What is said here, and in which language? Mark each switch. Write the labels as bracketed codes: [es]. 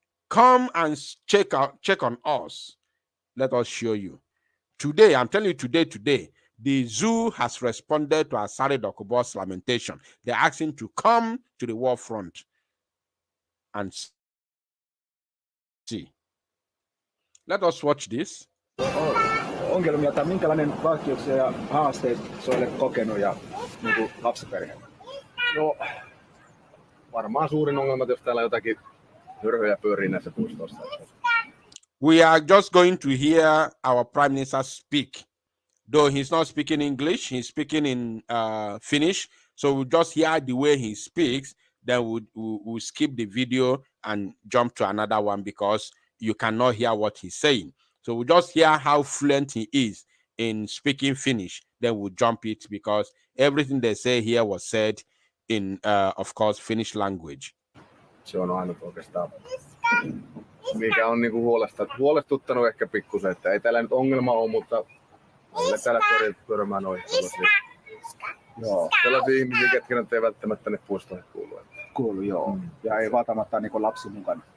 [en] Come and check on us. Let us show you. Today, I'm telling you today, the zoo has responded to Asari Dokubo's lamentation. They asked him to come to the war front and see. Let us watch this. [fi] Ongelmia tai minkälainen vaikeuksia ja haasteita se olet kokenut ja niin lapsiperheellä? No, varmaan suurin ongelma, jos täällä jotakin hyrhyjä pyörii näissä puistoissa. [en] We are just going to hear our Prime Minister speak. Though he's not speaking English, he's speaking in Finnish. So we'll just hear the way he speaks. Then we'll skip the video and jump to another one, because you cannot hear what he's saying. So we'll just hear how fluent he is in speaking Finnish. Then we'll jump it, because everything they say here was said in, of course, Finnish language. [fi] Se on ainut oikeastaan, mikä on niinku huolestuttanut ehkä pikkusen, että ei täällä nyt ongelma ole, mutta meillä täällä törmää noihin sellaisia ihmisiä, ketkä nyt ei välttämättä tänne puistoihin kuulu. Kuulu, joo. Ja ei välttämättä niinku lapsi mukana.